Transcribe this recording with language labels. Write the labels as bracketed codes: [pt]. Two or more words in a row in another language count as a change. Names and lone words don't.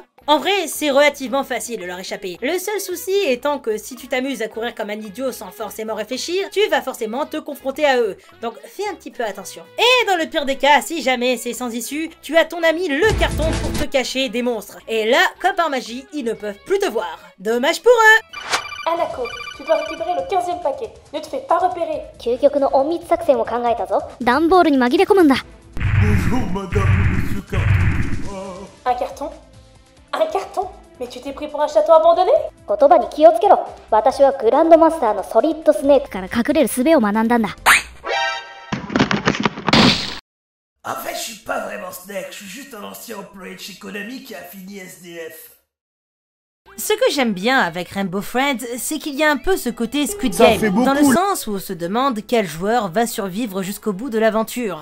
[fr] En vrai, c'est relativement facile de leur échapper. Le seul souci étant que si tu t'amuses à courir comme un idiot sans forcément réfléchir, tu vas forcément te confronter à eux. Donc fais un petit peu attention. Et dans le pire des cas, si jamais c'est sans issue, tu as ton ami le carton pour te cacher des monstres. Et là, comme par magie, ils ne peuvent plus te voir. Dommage pour eux. Hanako, tu dois récupérer le 15e paquet. Ne te fais pas repérer. [ja] 究極の隠密作戦を考えたぞ。段ボールに紛れ込むんだ。 [fr] Bonjour madame, monsieur Carton. Un carton? Un carton? Mais tu t'es pris pour un château abandonné? [ja] 言葉に気をつけろ。私はグランドマスターのソリッドスネークから隠れる術を学んだんだ。 [fr] En fait, je suis pas vraiment Snake, je suis juste un ancien employé de chez Konami qui a fini SDF. Ce que j'aime bien avec Rainbow Friends, c'est qu'il y a un peu ce côté Squid Game, dans le sens où on se demande quel joueur va survivre jusqu'au bout de l'aventure.